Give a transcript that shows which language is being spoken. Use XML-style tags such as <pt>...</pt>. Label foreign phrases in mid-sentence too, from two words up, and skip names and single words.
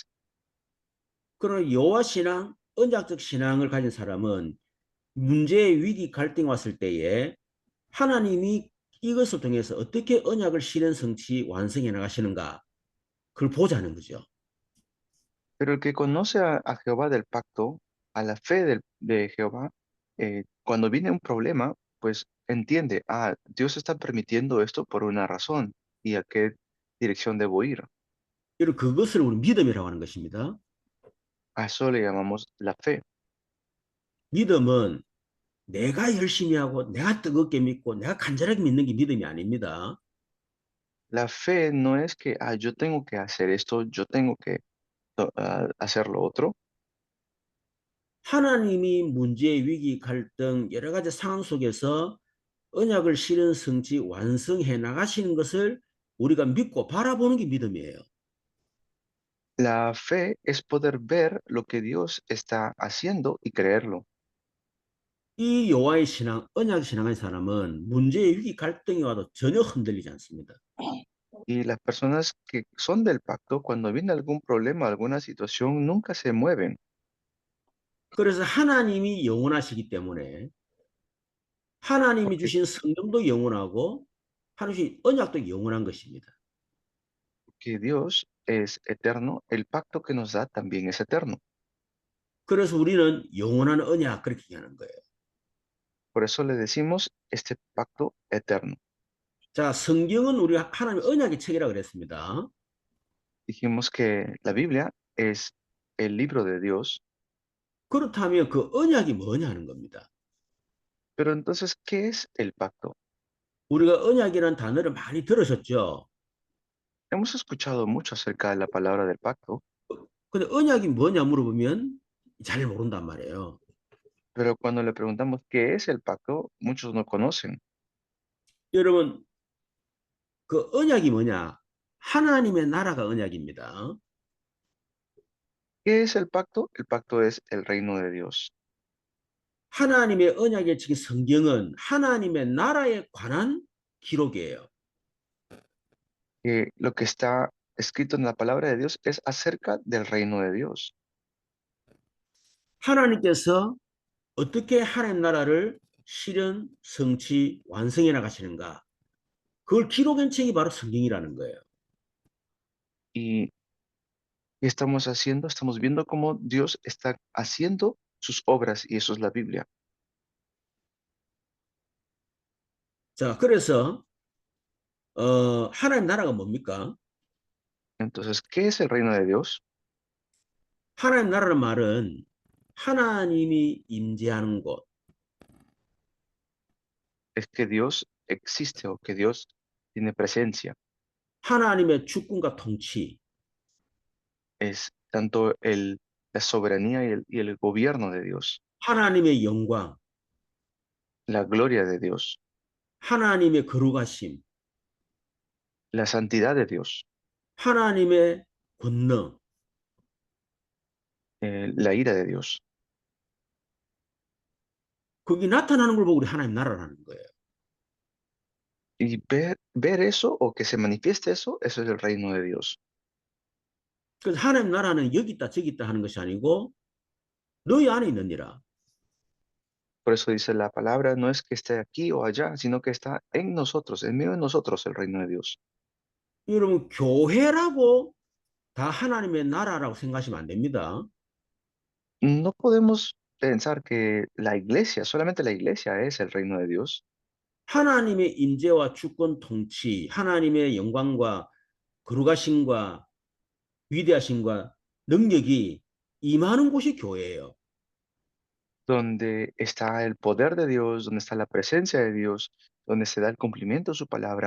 <ko>그러나 여호와 신앙, 언약적 신앙을 가진 사람은 문제, 위기, 갈등이 왔을 때에 하나님이 이것을 통해서 어떻게 언약을 실현, 성취, 완성해 나가시는가 그걸 보자는 거죠.</ko> <es>Pero el que conoce a Jehová del pacto, a la fe de Jehová, cuando viene un problema, pues entiende, Dios está permitiendo esto por una razón y a qué dirección debo ir.</es> <ko>여러분 그것을 우리 믿음이라고 하는 것입니다.</ko> <es>A eso le llamamos la fe.</es> <ko>믿음은 내가 열심히 하고 내가 뜨겁게 믿고 내가 간절하게 믿는 게 믿음이 아닙니다.</ko> <es>La fe no es que yo tengo que hacer esto, yo tengo que hacer lo otro.</es> <ko>하나님이 문제, 위기, 갈등 여러 가지 상황 속에서 언약을 실현, 성취, 완성해 나가시는 것을 우리가 믿고 바라보는 게 믿음이에요.</ko> <es>La fe es poder ver lo que Dios está haciendo y creerlo.</es> <ko>이 여호와의 신앙, 언약 신앙의 사람은 문제, 위기, 갈등이 와도 전혀 흔들리지 않습니다.</ko> <es>Y las personas que son del pacto, cuando viene algún problema, alguna situación, nunca se mueven.</es> <ko>그래서 하나님이 영원하시기 때문에 하나님이</ko> <es>Porque,</es> <ko>주신 성령도 영원하고 하나님이 언약도 영원한 것입니다.</ko> <es>porque Dios es eterno, el pacto que nos da también es eterno.</es> <ko>그래서 우리는 영원한 언약 그렇게 얘기하는 거예요.</ko> <es>Por eso le decimos este pacto eterno.</es> <ko>자, 성경은 우리 하나님의 언약의 책이라고 그랬습니다.</ko> <es>Dijimos que la Biblia es el libro de Dios,</es> <ko>그렇다면 그 언약이 뭐냐 하는 겁니다.</ko> <es>pero entonces, ¿qué es el pacto?</es> <ko>우리가 언약이라는 단어를 많이 들으셨죠?</ko> <es>Hemos escuchado mucho acerca de la palabra del pacto,</es> <ko>근데 언약이 뭐냐 물어보면 잘 모른단 말이에요.</ko> <es>pero cuando le preguntamos qué es el pacto, muchos no conocen.</es> <ko>여러분, 그 언약이 뭐냐? 하나님의 나라가 언약입니다.</ko> <es>¿Qué es el pacto? El pacto es el reino de Dios.</es> <ko>하나님의 언약의 책 성경은 하나님의 나라에 관한 기록이에요.</ko> <es>Que lo que está escrito en la palabra de Dios es acerca del reino de Dios.</es> <ko>하나님께서 어떻게 하나님 나라를 실현, 성취, 완성해 나가시는가? 그걸 기록한 책이 바로 성경이라는 거예요.</ko> <es>Y ¿qué estamos haciendo? Estamos viendo cómo Dios está haciendo sus obras y eso es la Biblia.</es> <ko>자, 그래서 하나님 나라가 뭡니까?</ko> <es>Entonces, ¿qué es el reino de Dios?</es> <ko>하나님 나라는 말은 하나님이 임재하는 곳,</ko> <es>Es que Dios existe o que Dios tiene presencia.</es> <ko>하나님의 주권과 통치,</ko> <es>Es tanto la soberanía y el gobierno de Dios,</es> <ko>하나님의 영광,</ko> <es>la gloria de Dios,</es> <ko>하나님의 거룩하심,</ko> <es>la santidad de Dios,</es> <ko>하나님의 권능,</ko> <es>la ira de Dios.</es> <ko>그게 나타나는 걸 보고 우리 하나님 나라라는 거예요.</ko> <es>Y ver eso o que se manifieste eso, eso es el reino de Dios.</es> <ko>그래서 하나님 나라는 여기 있다 저기 있다 하는 것이 아니고 너희 안에 있느니라.</ko> <es>Por eso dice la palabra, no es que esté aquí o allá, sino que está en nosotros, en medio de nosotros el reino de Dios.</es> <ko>여러분 교회라고 다 하나님의 나라라고 생각하시면 안 됩니다.</ko> <es>No podemos pensar que la iglesia, solamente la iglesia es el reino de Dios.</es> <ko>하나님의 임재와 주권 통치, 하나님의 영광과 거룩하심과 위대하심과 능력이 임하는 곳이 교회예요.</ko> <es>Donde está el poder de Dios, donde está la presencia de Dios, donde se da el cumplimiento de su palabra.</es>